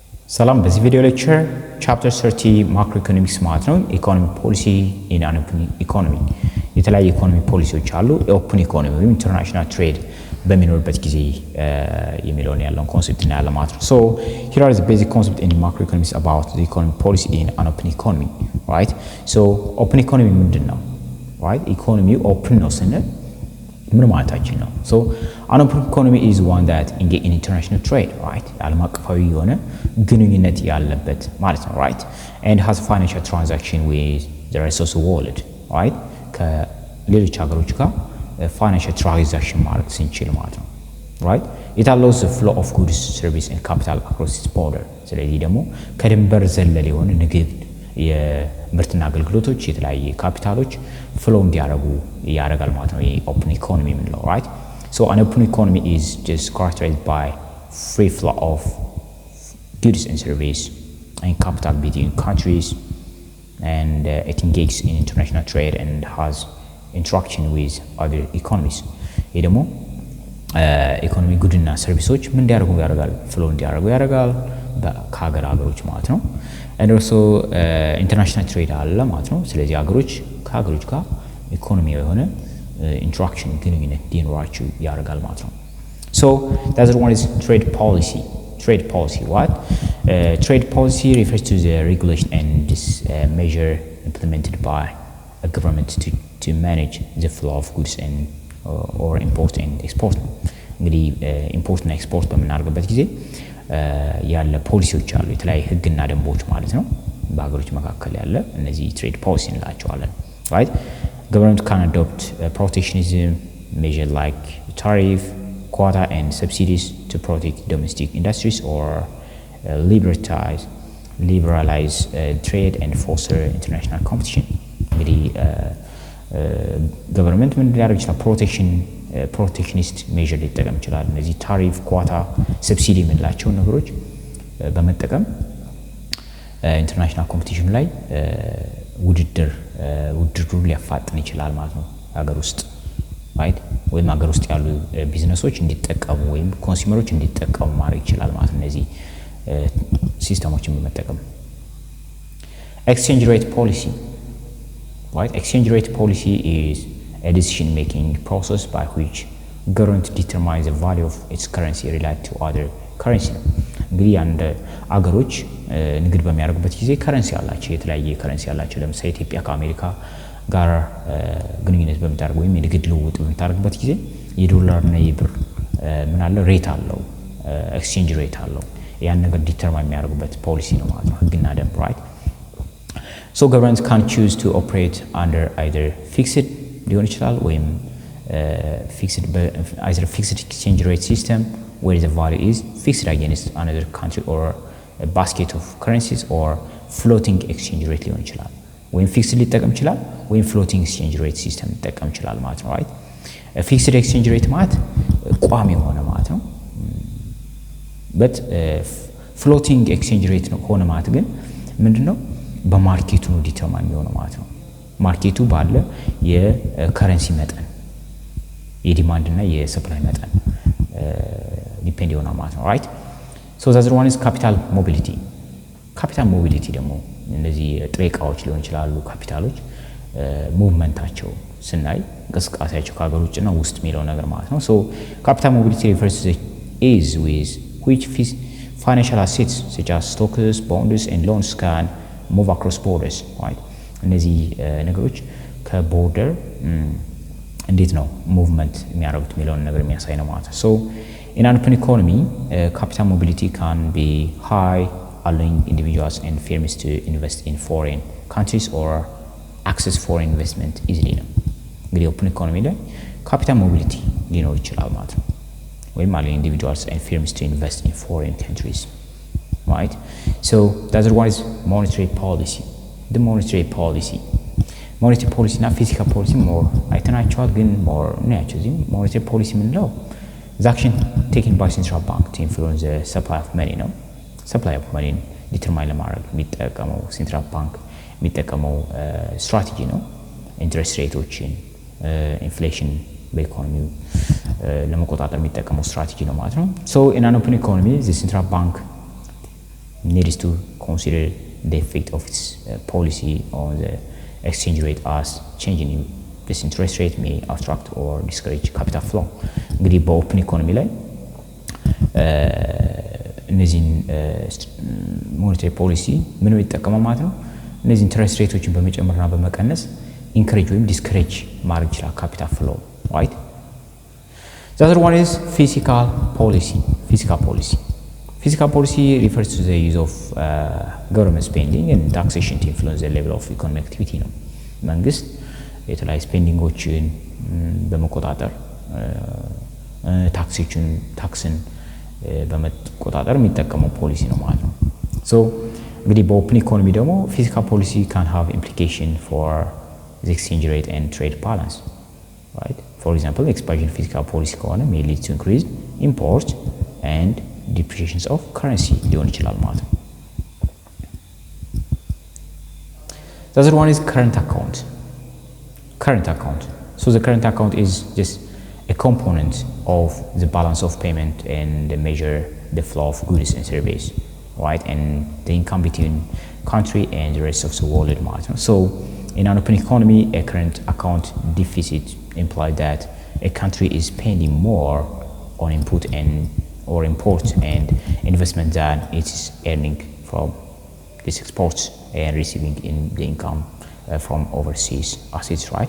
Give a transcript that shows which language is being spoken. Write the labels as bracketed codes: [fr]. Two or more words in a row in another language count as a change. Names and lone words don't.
[am] ሰላም በዚህ [en] video lecture chapter 30 macro economics [am] ማለት ነው [en] economy policy in an open economy [am] የተለያዩ ኢኮኖሚ ፖሊሲዎች አሉ [en] open economy [am] ወይም [en] international trade [am] በሚኖርበት ጊዜ የሚለውን ያለውን ኮንሰፕት እና ያለ ማለት ነው [en] so here are the basic concepts in macro economics about the economy policy in an open economy right so open economy [am] ምንድነው [en] right economy open [am] ነው ስንል ምን ማለታችን ነው [en] so an open economy is one that engage in international trade right [am] ዓለም አቀፋዊ የሆነ ግንኙነት ያለበት ማለት ነው [en] right and has financial transaction with the rest of the world right [am] ከሌሎች ሀገሮች ጋር [en] financial transaction [am] ማለት ስንችል ማለት ነው [en] right it allows the flow of goods service and capital across its [am] border ስለዚህ ደግሞ ከድንበር ዘለል የሆነ ንግድ የምርትና አገልግሎቶች የተለያየ ካፒታሎች ፍሎ እንዲያደርጉ ያደርጋል ማለት ነው የኦፕን ኢኮኖሚ የምንለው [en] right so an open economy is just characterized by free flow of goods and service and capital between countries and it engages in international trade and has interaction with other economies [am] ይሄ ደግሞ ኢኮኖሚ ጉድና ሰርቪሶች ምን እንዲያደርጉ ያደርጋል ፍሎ እንዲያደርጉ ያደርጋል ከሀገሮች ማለት ነው and [en] also international trade [am] አለ ማለት ነው ስለዚህ ሀገሮች ከሀገሮች ጋር ኢኮኖሚያዊ የሆነ interaction ግንኙነት እንዲኖራቸው ያደርጋል ማለት ነው [en] so that's one is trade policy what trade policy refers to the regulation and this measure implemented by a government to manage the flow of goods and or import and export [am] እንግዲህ ኢምፖርት እና ኤክስፖርት በመናደርግበት ጊዜ ያለ ፖሊሲዎች አሉ የተለያየ ህግና ደንቦች ማለት ነው በሀገሮች መካከል ያለ እነዚህ [en] trade policy [am] እንላቸዋለን [en] right government can adopt protectionism measure like tariff quota and subsidies to protect domestic industries or liberalize trade and foster international competition [am] እንግዲህ government ምን ሊያደርግ ይችላል [en] protectionist measure [am] ሊጠቀም ይችላል እነዚህ [en] tariff quota subsidy [am] የምንላቸው ነገሮች በመጠቀም [en] international competition [am] ላይ ውድድሩን ሊያፋጥን ይችላል ማለት ነው ሀገር ውስጥ right ወይም ሀገር ውስጥ ያሉ ቢዝነሶች እንዲጠቀሙ ወይም ኮንሱመሮች እንዲጠቀሙ ማድረግ ይችላል ማለት ነው እነዚህ ሲስተሞችን በመጠቀም [en] exchange rate policy right exchange rate policy is a decision making process by which government determines the value of its currency related to other currency [am] እንግዲህ አንድ አገሮች ንግድ በሚያደርጉበት ጊዜ ከረንሲ አላቸው የተለያየ ከረንሲ አላቸው ለምሳሌ ኢትዮጵያ ከአሜሪካ ጋር ግንኙነት በመታረግ ወይም የንግድ ልውውጥ በመታረግበት ጊዜ የዶላር እና የብር ምን አለ ሬት አለው [en] exchange rate [am] አለው ያን ነገር ዲተርማይን የሚያደርጉበት ፖሊሲ ነው ማለት ነው ህግና ደንብ [en] right so governments can choose to operate under either fixed [am] ሊሆን ይችላል ወይም [en] fixed exchange rate system where the value is fixed against another country or a basket of currencies or floating exchange rate [am] ሊሆን ይችላል ወይም fixed ሊጠቀም ይችላል ወይም [en] floating exchange rate system [am] ሊጠቀም ይችላል ማለት ነው right [en] fixed exchange rate [am] ማለት ቋሚ የሆነ ማለት ነው [en] but floating exchange rate [am] ነው ሆነ ማለት ግን ምንድነው በማርኬቱ ነው ዲተርማይን የሚሆነው ማለት ነው ማርኬቱ ባለ የከረንሲ መጠን የዲማንድ እና የሰፕላይ መጠን ዲፔንድ ይሆናል ማለት ነው [en] right so the other one is capital mobility [am] ደግሞ እነዚህ ጥሬ ዕቃዎች ሊሆን ይችላሉ ካፒታሎች ሙቭመንታቸው ስናይ እንቅስቃሴያቸው ከሀገር ውጭና ውስጥ የሚለው ነገር ማለት ነው [en] so capital mobility refers to the ease with which financial assets such as stocks bonds and loans can move across borders right [am] እነዚህ ነገሮች ከቦርደር እንዴት ነው ሙቭመንት የሚያደርጉት የሚለውን ነገር የሚያሳይ ነው ማለት ነው [en] so in an open economy capital mobility can be high allowing individuals and firms to invest in foreign countries or access foreign investment easily [am] ነው እንግዲህ [en] open economy ላይ capital mobility [am] ሊኖር ይችላል ማለት ነው ወይም [en] allowing individuals and firms to invest in foreign countries right so the other one is monetary policy the monetary policy እና physical policy more [am] አይተናቸዋል ግን [en] more [am] ናቸው እዚህ [en] monetary policy ምንለው the action taken by central bank to influence the supply of money ነው supply of money determine [am] ለማድረግ የሚጠቀመው [en] central bank [am] የሚጠቀመው ስትራቴጂ ነው [en] interest rateዎችን inflation [am] በኢኮኖሚው ለመቆጣጠር የሚጠቀመው ስትራቴጂ ነው ማለት ነው [en] so in an open economy the central bank needs to consider the effect of its policy on the exchange rate as changing this interest rate may obstruct or discourage capital flow. [am] እንግዲህ በኦፕን ኢኮኖሚ ላይ እነዚህን [en] monetary policy [am] ምን ይጠቀማል ማለት ነው? እነዚህ ኢንትረስት ሬቶችን በመጨመርና በመቀነስ ኢንከሬጅ ወይም ዲስከሬጅ ማድረግ ይችላል [en] capital flow [am] right. [en] The other one is fiscal policy. Fiscal policy refers to the use of government spending and taxation to influence the level of economic activity [am] ነው። መንግስት የተለያዩ ስፔንዲንጎችን በመቆጣጠር ታክስን በመቆጣጠር የሚጠቀመው ፖሊሲ ነው ማለት ነው። ሶ እንግዲህ በኦፕን ኢኮኖሚ ደግሞ [en] fiscal policy can have implication for the exchange rate and trade balance right. For example, expansion fiscal policy ከሆነ may lead to increased import and depreciations of currency [am] ሊሆን ይችላል ማለት ነው። [en] The other one is current account. So the current account is just a component of the balance of payment and measure the flow of goods and services, right? And the income between country and the rest of the world [am] ማለት ነው። [en] So in an open economy, a current account deficit implies that a country is spending more on input or import and investment than it is earning from these exports and receiving in the income from overseas assets, right?